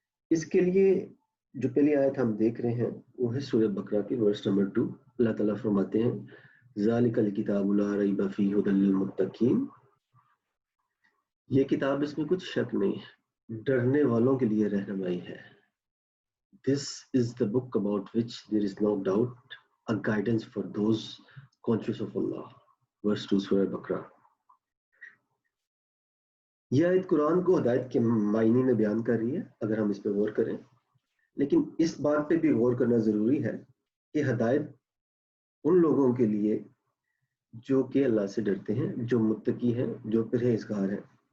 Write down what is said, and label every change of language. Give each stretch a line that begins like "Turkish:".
Urdu: اس کے لیے جو پہلی آیت ہم دیکھ رہے ہیں وہ ہے سورہ بقرہ کی ورس نمبر 2. اللہ تعالیٰ فرماتے ہیں
Arabic: ذالک الکتاب لا ریب فیہ ھدی للمتقین.
Urdu: یہ کتاب، اس میں کچھ شک نہیں ہے، ڈرنے والوں کے لیے رہنمائی ہے.
English: This is the book about which there is no doubt, a guidance for those conscious of Allah.
Urdu: Verse 2 سورہ بقرہ. یہ آیت قرآن کو ہدایت کے معنی میں بیان کر رہی ہے اگر ہم اس پہ غور کریں، لیکن اس بات پہ بھی غور کرنا ضروری ہے کہ ہدایت ان لوگوں کے لیے جو کہ اللہ سے ڈرتے ہیں، جو متقی ہیں، جو پرہیزگار ہیں.